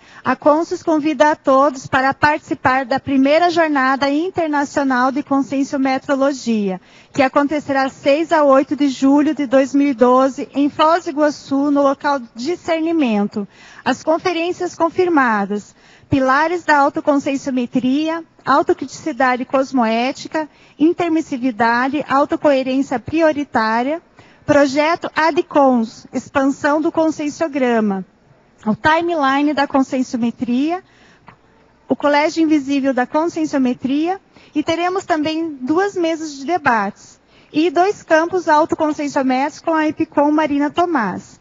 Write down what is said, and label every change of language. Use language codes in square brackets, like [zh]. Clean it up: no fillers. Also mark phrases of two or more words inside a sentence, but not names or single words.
[pt] A Consus convida a todos para participar da primeira Jornada Internacional de Conscienciometrologia, que acontecerá 6 a 8 de julho de 2012 em Foz do Iguaçu, no local de discernimento. As conferências confirmadas: pilares da autoconscienciometria, autocriticidade cosmoética, intermissividade, autocoerência prioritária, projeto ADCONS, expansão do conscienciograma, o timeline da conscienciometria, o Colégio Invisível da Conscienciometria, e teremos também 2 mesas de debates e 2 campos autoconscienciométricos com a EPICOM Marina Tomás.